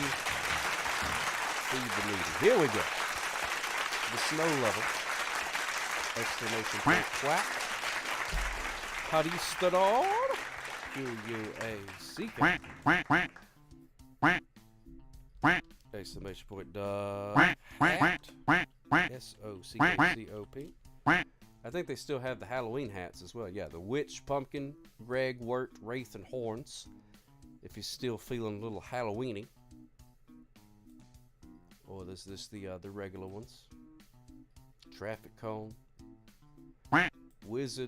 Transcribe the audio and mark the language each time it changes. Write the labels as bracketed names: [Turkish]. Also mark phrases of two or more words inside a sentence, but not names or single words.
[English] Feed the needy. Here we go. The snow level. Exclamation point quack. How do you start? Q-U-A-C-K. Exclamation point hat. S-O-C-K-C-O-P. I think they still have the Halloween hats as well. Yeah, the Witch, Pumpkin, Greg, Wirt, Wraith, and Horns. If you're still feeling a little Halloweeny. Or is this the regular ones? Traffic Cone. Wizard.